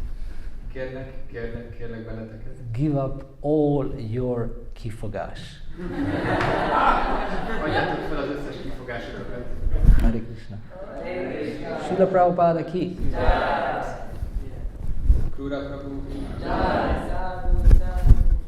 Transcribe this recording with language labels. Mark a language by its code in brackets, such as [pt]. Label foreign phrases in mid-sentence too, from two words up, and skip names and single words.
[hu] kérlek benneteket. [en] give up all your kifogás. [hu] Adjátok fel az összes kifogásotokat. [sa] Hare Krishna. Srila Prabhupada ki. Krura Prabhu. Jai Sadhu Sadhu.